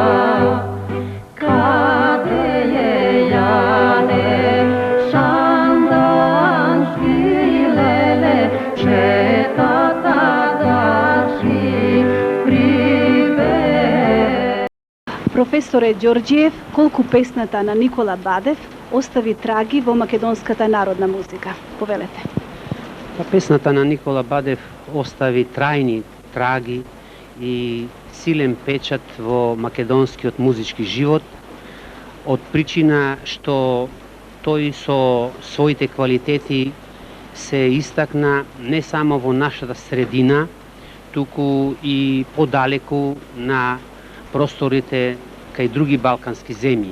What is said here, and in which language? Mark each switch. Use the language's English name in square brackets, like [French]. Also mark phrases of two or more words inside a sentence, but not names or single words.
[Macedonian] Каде је Јане Сандански леле, четата да си приве. Професоре Ѓорѓиев, колку песната на Никола Бадев остави траги во македонската народна музика? Повелете. Песната на Никола Бадев остави трајни траги и силен печат во македонскиот музички живот, од причина што тој со своите квалитети се истакна не само во нашата средина, туку и подалеку на просторите кај други балкански земји.